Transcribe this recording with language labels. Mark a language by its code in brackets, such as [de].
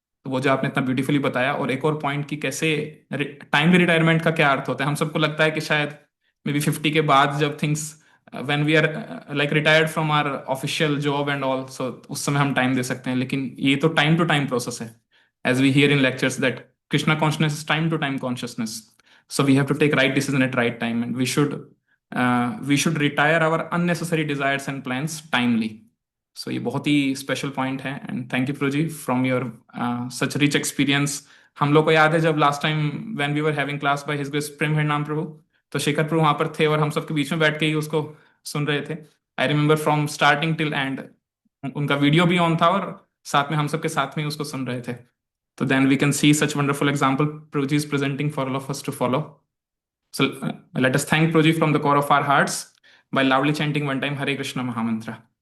[hi] तो वो जो आपने इतना ब्यूटीफुली बताया, और एक और पॉइंट कि कैसे टाइमली रिटायरमेंट का क्या अर्थ होता है। हम सबको लगता है कि शायद मे बी 50 के बाद जब things [en] when we are like retired from our official job and all, [hi] सो उस समय हम टाइम दे सकते हैं, लेकिन ये तो टाइम टू टाइम प्रोसेस है। [en] As we hear in lectures that Krishna consciousness is time to time consciousness. So we have to take right decision at right time, and we should retire our unnecessary desires and plans timely. So [hi] ये बहुत ही special point है, [en] And thank you प्रो जी from your such rich experience. [hi] हम लोग को याद है जब last time [en] when we were having class by his grace [hi] प्रेम हरिनाम प्रभु, तो शेखर प्रभु वहां पर थे और हम सबके बीच में बैठ के ही उसको सुन रहे थे। [en] I remember from starting till end, [hi] उनका वीडियो भी ऑन था और साथ में हम सबके साथ में ही उसको सुन रहे थे। [en] So then we can see such wonderful example Proji is presenting for all of us to follow. So let us thank Proji from the core of our hearts by loudly chanting one time Hare Krishna Mahamantra.